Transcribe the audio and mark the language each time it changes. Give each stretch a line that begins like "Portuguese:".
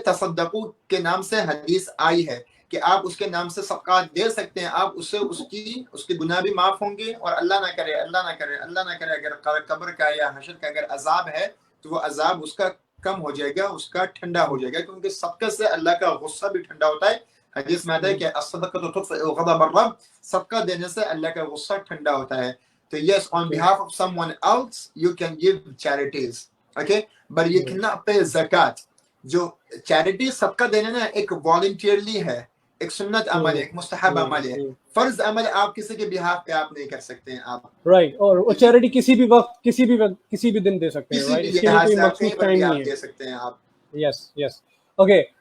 Urdu: تصدقو کے نام سے حدیث آئی ہے کہ آپ اس کے نام سے صدقات دے سکتے ہیں, آپ اس سے اس کے گناہ بھی معاف ہوں گے, اور اللہ نہ کرے اگر قبر کا یا حشر کا اگر عذاب ہے تو وہ عذاب اس کا کم ہو جائے گا, اس کا ٹھنڈا ہو جائے گا, کیونکہ صدقہ سے اللہ کا غصہ بھی ٹھنڈا ہوتا ہے. حدیث میں آتا ہے کہ
Arabic: الصدقۃ تطفئ غضب الرب,
Urdu: صدقہ دینے سے اللہ کا غصہ ٹھنڈا ہوتا ہے.
English: تو yes, on behalf of someone else you can give charities, okay, but you cannot pay zakat.
Urdu: جو چیریٹی صدقہ دینا نا ایک والنٹیئرلی ہے, ایک سنت عمل ہے, ایک مستحب عمل ہے, فرض عمل آپ کسی کے بہاف پہ آپ نہیں کر سکتے ہیں آپ,
English: Right.
Urdu: اور چیریٹی کسی بھی وقت کسی بھی دن دے سکتے ہیں, رائٹ, اس کے لیے کوئی مخصوص ٹائم نہیں ہے. دے سکتے ہیں آپ.
English: Yes okay.